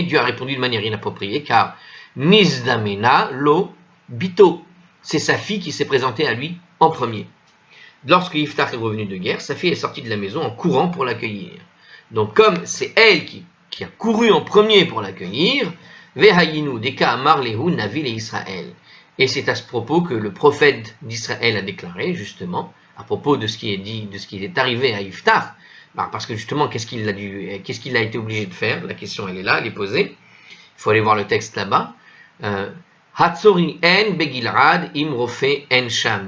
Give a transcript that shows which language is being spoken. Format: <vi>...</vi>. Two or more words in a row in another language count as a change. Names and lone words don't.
<fr>Dieu a répondu de manière inappropriée car</fr> <he>נזדמנה לו בתו.</he> <fr>C'est sa fille qui s'est présentée à lui en premier. Lorsque Iftach est revenu de guerre, sa fille est sortie de la maison en courant pour l'accueillir. Donc comme c'est elle qui a couru en premier pour l'accueillir,</fr> <arc>והיינו דקאמר להו נביא לישראל.</arc> <fr>Et c'est à ce propos que le prophète d'Israël a déclaré, justement, à propos de ce qui est dit, de ce qui est arrivé à Iftach, parce que justement, qu'est-ce qu'il a été obligé de faire? La question, elle est là, elle est posée. Il faut aller voir le texte là-bas.</fr> <he>הצרי אין בגלעד אם רופא אין שם.</he>